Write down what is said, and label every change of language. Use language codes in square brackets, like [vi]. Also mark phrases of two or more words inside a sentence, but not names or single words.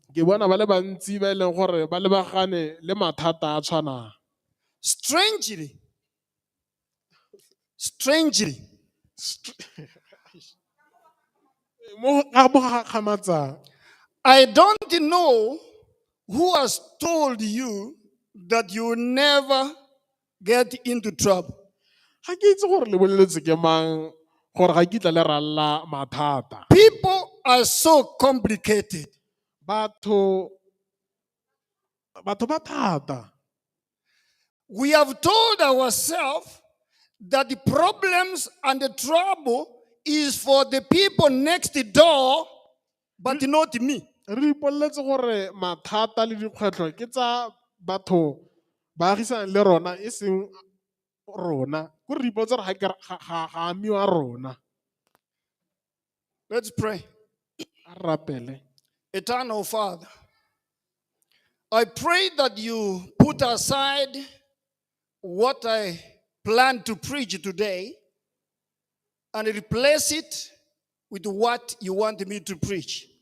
[tn] Ke bona ba le bantsi ba e leng gore ba lebagane le mathata a tshwanang. [en] Strangely, [tn] Mo ga gamatsang [en] I don't know who has told you that you will never get into trouble. [tn] ga ke itse gore le boleletse ke mang gore ga kitla le ralla mathata. [en] People are so complicated. [tn] Batho ba thata. [en] We have told ourselves that the problems and the trouble is for the people next door, but not me. [tn] Re ipoleletse gore mathata le dikgwetlho ke tsa batho ba agisang le rona e seng rona. Ko re ipoletse gore ga amiwa rona. [en] Let's pray. [tn] A rapele. [en] Eternal Father, I pray that you put aside what I plan to preach today and replace it with what you want me to preach.